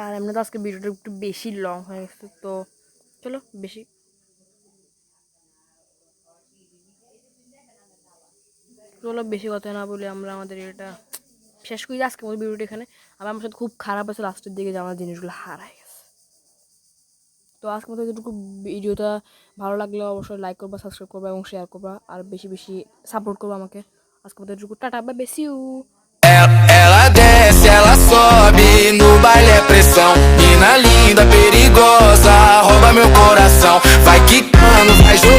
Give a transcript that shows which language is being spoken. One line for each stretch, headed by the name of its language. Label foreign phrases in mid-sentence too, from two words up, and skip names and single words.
Bangla: আর এমনি তো আজকে ভিডিওটা একটু বেশি লং হয়ে গেছে, তো চলো বেশি কথা না বলে আমরা আমাদের এটা শেষ করি আজকের মতো ভিডিওটা এখানে। আবার আমার সাথে খুব খারাপ আছে লাস্টের দিকে যে আমার জিনিসগুলো হারাই গেছে। তো আজকের মতো এতটুকু ভিডিওটা ভালো লাগলে অবশ্যই লাইক করবা, সাবস্ক্রাইব করবা এবং শেয়ার করবা, আর বেশি বেশি সাপোর্ট করবা আমাকে। আজকের মতো এতটুকু,
English: ta-ta, bye bye, see you.
Portuguese: Ela desce, ela sobe, no baile é pressão. Mina linda, perigosa, rouba meu coração. Vai quicando, vai